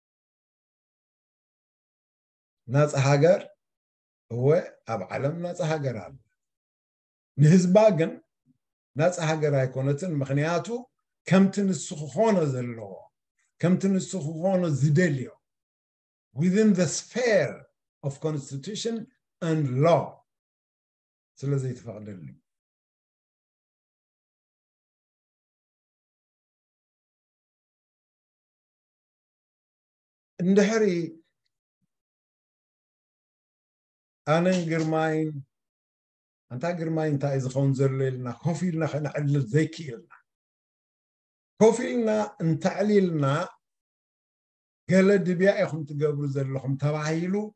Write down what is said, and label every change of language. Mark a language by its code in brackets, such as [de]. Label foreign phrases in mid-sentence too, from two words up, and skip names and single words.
[ti] ናፃ ሃገር هو ኣብ ዓለም ናፃ ሃገር ኣለ ንህዝባ ግን ናፃ ሃገር ኣይኮነትን ምክንያቱ ከምቲ ንሱ ክኾኖ ዘለዎ ከምቲ ንሱ ክኾኖ ዝደልዮ [en] within the sphere of constitution and law [ti] ስለዘይተፈቅደሉ እንድሕሪ ኣነን ግርማይን እንታ ግርማይ እንታይ ዝኸውን ዘሎ ኢልና ኮፍ ኢልና ከነዕልል ዘይክኢልና ኮፍ ኢልና እንተዕሊልና ገለ ድብያ ኢኹም ትገብሩ ዘለኹም ተባሂሉ